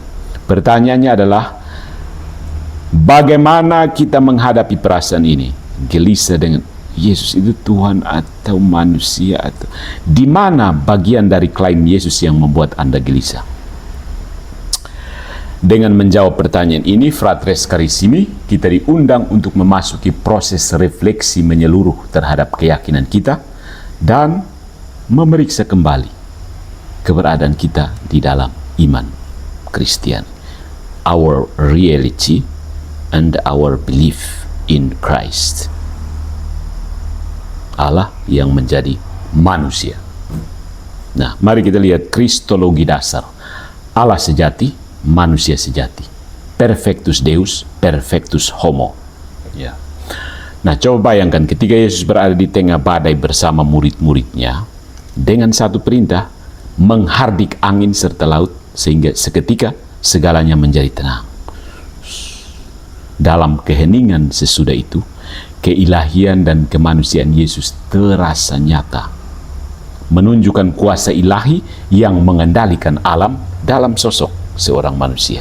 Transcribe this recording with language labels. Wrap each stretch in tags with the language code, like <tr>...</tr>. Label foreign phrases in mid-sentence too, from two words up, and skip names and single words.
<id>Pertanyaannya adalah, bagaimana kita menghadapi perasaan ini? Gelisah dengan Yesus itu Tuhan atau manusia, atau di mana bagian dari klaim Yesus yang membuat Anda gelisah? Dengan menjawab pertanyaan ini,</id> <la>fratres carissimi,</la> <id>kita diundang untuk memasuki proses refleksi menyeluruh terhadap keyakinan kita dan memeriksa kembali keberadaan kita di dalam iman Kristen.</id> <en>Our reality and our belief in Christ.</en> <id>Allah yang menjadi manusia. Nah, mari kita lihat kristologi dasar. Allah sejati, manusia sejati.</id> <la>Perfectus Deus, perfectus homo.</la> <id>Ya. Nah, coba bayangkan ketika Yesus berada di tengah badai bersama murid-muridnya, dengan satu perintah, menghardik angin serta laut, sehingga seketika segalanya menjadi tenang. Dalam keheningan sesudah itu, keilahian dan kemanusiaan Yesus terasa nyata, menunjukkan kuasa ilahi yang mengendalikan alam dalam sosok seorang manusia.</id>